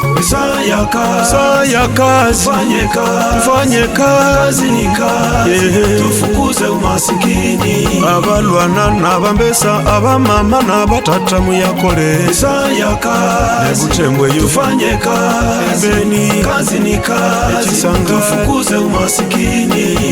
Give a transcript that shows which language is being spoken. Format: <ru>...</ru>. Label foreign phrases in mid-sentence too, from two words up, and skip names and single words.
<sw>Saa ya kazi. Saa ya kazi. Fanye kazi. Fanye kazi. Kazi ni kazi. Yeah. Tufukuze umasikini.</sw> <nnb>Abalwana n'abambesa, abamama n'abatata muyakole.</nnb> <sw>Saa ya kazi.</sw> <nnb>Nebutembwe yu.</nnb> <sw>Tufanye kazi. Beni. Kazi ni kazi. Ekisanga. Tufukuze umasikini.</sw>